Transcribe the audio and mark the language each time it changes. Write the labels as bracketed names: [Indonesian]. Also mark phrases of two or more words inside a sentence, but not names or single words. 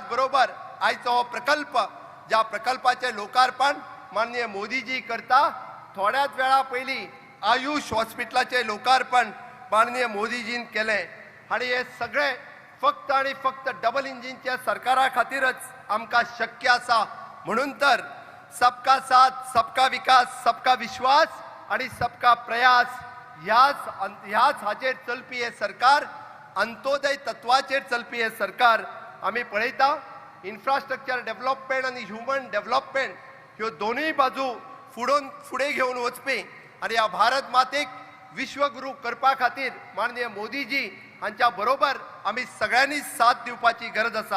[Konkani] बरोबर आयचो हो प्रकल्प ज्या प्रकल्पाचे लोकार्पण माननीय मोदीजी करता थोड्याच वेळा पयलीं आयुष हॉस्पिटलाचे लोकार्पण माननीय मोदीजीन केलें आणि हे सगळे फक्त आणि फक्त डबल इंजिनच्या सरकारा खातीरच आमकां शक्य आसा म्हणून तर सबका [Hindi] साथ सबका विकास सबका विश्वास [Konkani] आणि [Hindi] सबका प्रयास [Konkani] ह्याच हाचेर चलपी हे सरकार अंत्योदय तत्वाचेर चलपी हे सरकार आमी पळयता [English] infrastructure development [Konkani] आणि [English] human development [Konkani] ह्यो दोनूय बाजू फुडें घेवन वचपी आणि ह्या भारत मातेक विश्वगुरू करपा खातीर माननीय मोदीजी हांच्या बरोबर आमी सगळ्यांनी साथ दिवपाची गरज आसा.